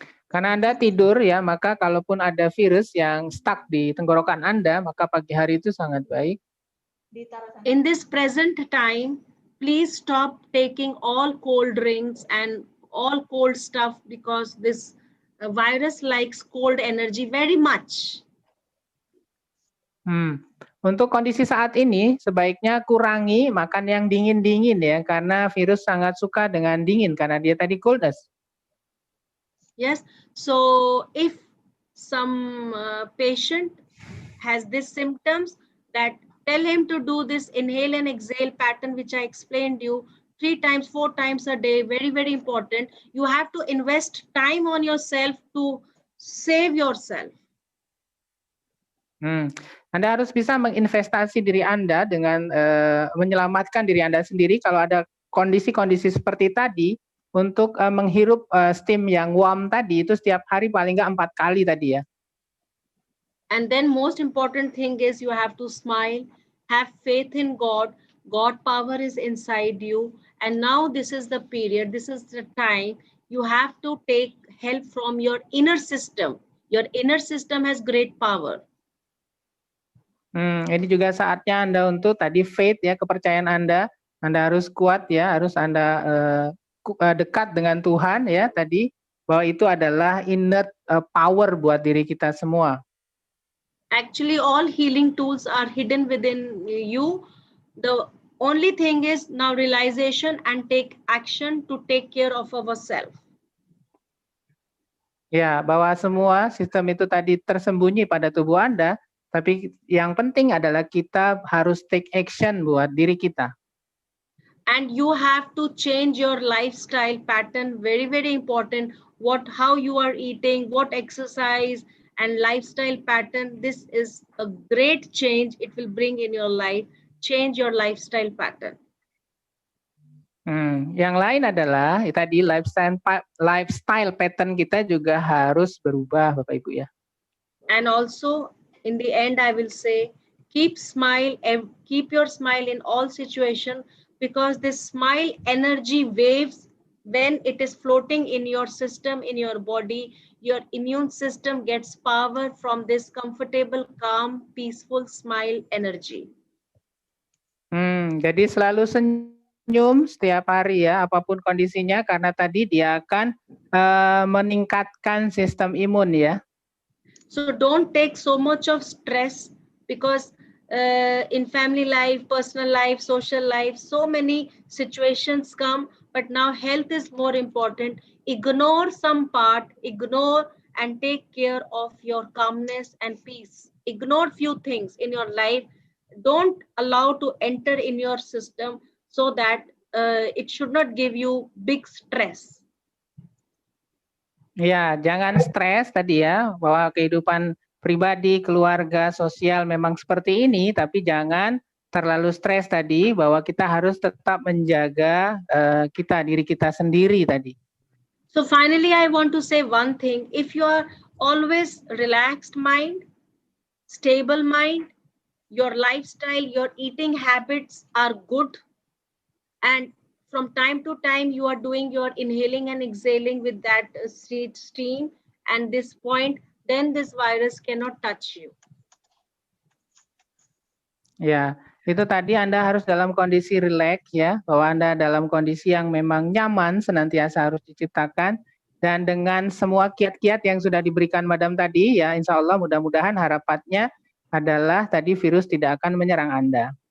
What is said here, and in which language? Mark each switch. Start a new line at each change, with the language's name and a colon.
Indonesian: Karena Anda tidur ya, maka kalaupun ada virus yang stuck di tenggorokan Anda, maka pagi hari itu sangat baik.
English: In this present time, please stop taking all cold drinks and all cold stuff because this virus likes cold energy very much.
Indonesian: Untuk kondisi saat ini, sebaiknya kurangi makan yang dingin-dingin ya, karena virus sangat suka dengan dingin, karena dia tadi coldness.
English: Yes, so if some patient has these symptoms, that tell him to do this inhale and exhale pattern, which I explained you 3 times, 4 times a day, very, very important. You have to invest time on yourself to save yourself.
Indonesian: Anda harus bisa menginvestasi diri Anda dengan menyelamatkan diri Anda sendiri kalau ada kondisi-kondisi seperti tadi, untuk menghirup steam yang warm tadi itu setiap hari paling nggak 4 kali tadi ya.
English: And then most important thing is you have to smile, have faith in God. God power is inside you. And now this is the period, this is the time you have to take help from your inner system. Your inner system has great power.
Indonesian: Ini juga saatnya Anda untuk tadi faith ya, kepercayaan Anda harus kuat ya, harus Anda dekat dengan Tuhan ya tadi, bahwa itu adalah
English: inner power
Indonesian: buat diri kita semua.
English: Actually, all healing tools are hidden within you. The only thing is now realization and take action to take care of ourselves.
Indonesian: Ya, bahwa semua sistem itu tadi tersembunyi pada tubuh Anda, tapi yang penting adalah kita harus
English: take action
Indonesian: buat diri kita.
English: And you have to change your lifestyle pattern, very, very important. How you are eating, what exercise and lifestyle pattern. This is a great change it will bring in your life. Change your lifestyle pattern.
Indonesian: Yang lain adalah tadi
English: lifestyle pattern
Indonesian: kita juga harus berubah, Bapak Ibu ya.
English: And also in the end, I will say, keep your smile in all situations, because this smile energy waves, when it is floating in your system, in your body, your immune system gets power from this comfortable, calm, peaceful smile energy.
Indonesian: Jadi selalu senyum setiap hari ya, apapun kondisinya, karena tadi dia akan meningkatkan sistem imun ya.
English: So don't take so much of stress, because in family life, personal life, social life, so many situations come, but now health is more important. Ignore some part, ignore and take care of your calmness and peace. Ignore few things in your life. Don't allow to enter in your system, so that it should not give you big stress.
Indonesian: Ya, jangan stres tadi ya, bahwa kehidupan pribadi, keluarga, sosial memang seperti ini, tapi jangan terlalu stres tadi, bahwa kita harus tetap menjaga diri kita sendiri tadi.
English: So finally, I want to say one thing. If you are always relaxed mind, stable mind, your lifestyle, your eating habits are good, and from time to time you are doing your inhaling and exhaling with that steam and this point, then this virus cannot touch you.
Indonesian: Ya, Itu tadi Anda harus dalam kondisi rileks ya, bahwa Anda dalam kondisi yang memang nyaman senantiasa harus diciptakan. Dan dengan semua kiat-kiat yang sudah diberikan Madam tadi ya, insya Allah mudah-mudahan harapannya adalah tadi virus tidak akan menyerang Anda.